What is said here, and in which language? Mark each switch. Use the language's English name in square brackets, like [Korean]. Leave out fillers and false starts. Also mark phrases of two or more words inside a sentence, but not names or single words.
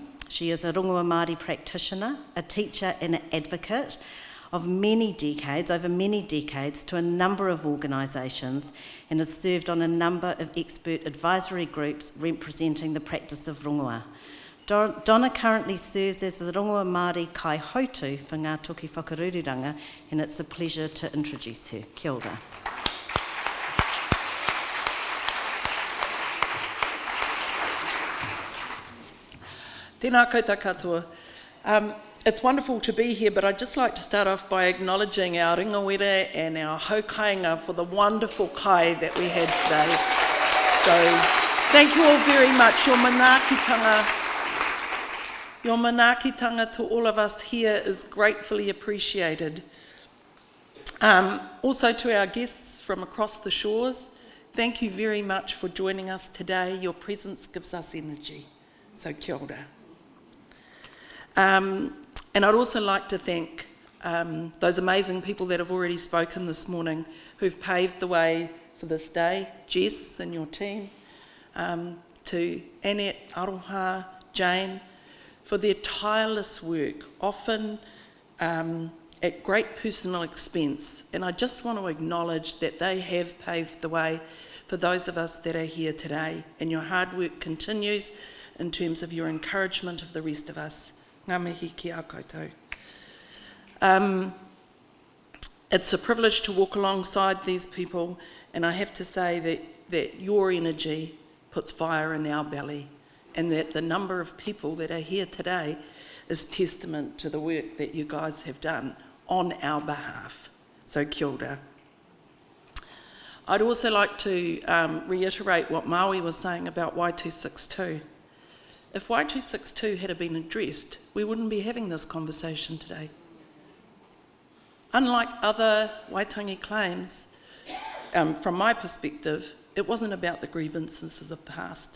[English] She is a [Māori] Rongoā Māori [English] practitioner, a teacher and an advocate of over many decades, to a number of organisations, and has served on a number of expert advisory groups representing the practice of rongoā. Donna currently serves as the [Māori] Rongoā Māori kaihautū [English] for Ngā Toki Whakarururanga, and it's a pleasure to introduce her. [Māori] Kia ora. Tēnā koutou katoa. [English] It's wonderful to be here, but I'd just like to start off by acknowledging our ringawera and our haukainga for the wonderful kai that we had today. So thank you all very much. Your manaakitanga to all of us here is gratefully appreciated. Also to our guests from across the shores, thank you very much for joining us today. Your presence gives us energy. [Māori] So kia ora. [English] And I'd also like to thank those amazing people that have already spoken this morning, who've paved the way for this day, Jess and your team, to Annette, Aroha, Jane, for their tireless work, often at great personal expense. And I just want to acknowledge that they have paved the way for those of us that are here today. And your hard work continues in terms of your encouragement of the rest of us. [Māori] Ngā mihi ki a koutou. [English] It's a privilege to walk alongside these people, and I have to say that your energy puts fire in our belly, and that the number of people that are here today is testament to the work that you guys have done on our behalf. [Māori] So kia ora. [English] I'd also like to reiterate what Maui was saying about Y262. If Y262 had been addressed, we wouldn't be having this conversation today. Unlike other Waitangi claims, from my perspective, it wasn't about the grievances of the past.